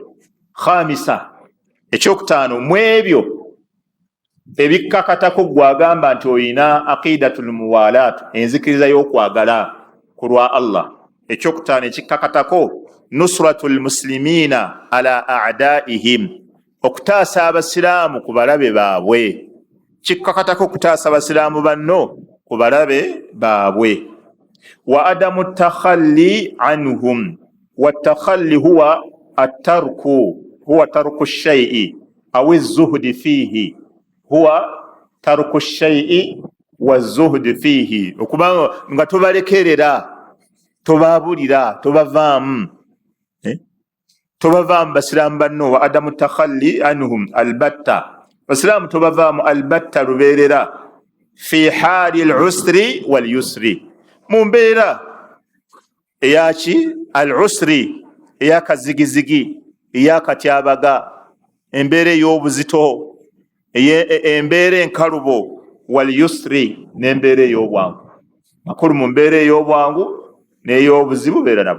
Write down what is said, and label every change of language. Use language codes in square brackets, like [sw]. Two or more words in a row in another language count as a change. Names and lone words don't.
[lg] Khamisa, ekyokutaano mu ebyo ebikkakatako gwagamba nti oyina [ar] عقيدة الموالاة, [lg] enzikiriza y'okwagala ku lwa Allah. Ekyokutaano ekikkakatako [ar] نصرة المسلمين على أعدائهم, [lg] okutaasa abasiraamu ku balabe baabwe. Kikkakatako okutaasa abasiraamu banno ku balabe baabwe. [ar] وعدم التخلي عنهم والتخلي هو ترك الشيء أو الزهد فيه هو ترك الشيء والزهد فيه, [lg] okubanga nga tobalekerera, tobabulira, tobavaamu basiraamu banno. [ar] وعدم التخلي عنهم البتة, [lg] basiraamu tobavaamu albatta lubeerera. [ar] في حال العسر واليسر, [lg] mu mbeera eyaki al-usri, eyakazigizigi, eyakatyabaga, embeera ey'obuzito, embeera enkalubo, [ar] واليسر, [lg] n'embeera ey'obwangu. Makulu mu mbeera ey'obwangu n'ey'obuzibu beera nabo.